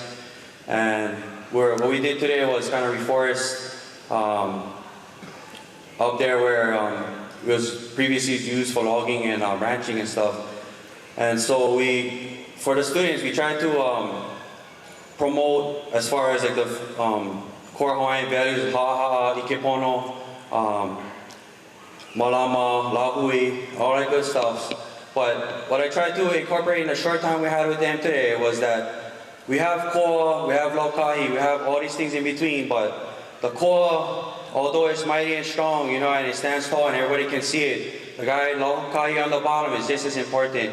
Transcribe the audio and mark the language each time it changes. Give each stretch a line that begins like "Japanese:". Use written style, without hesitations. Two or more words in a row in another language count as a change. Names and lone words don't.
English: And what we did today was kind of reforest up there where it was previously used for logging and ranching and stuff. And so for the students, we tried to promote as far as like the core Hawaiian values,
Hawaiian: ha'a, ikepono, malama, lahui,
English: all that good stuff. But what I tried to incorporate in the short time we had with them today was that we have koa, we have laukahi, we have all these things in between, but the koa, although it's mighty and strong, you know, and it stands tall and everybody can see it, the guy laukahi on the bottom is just as important.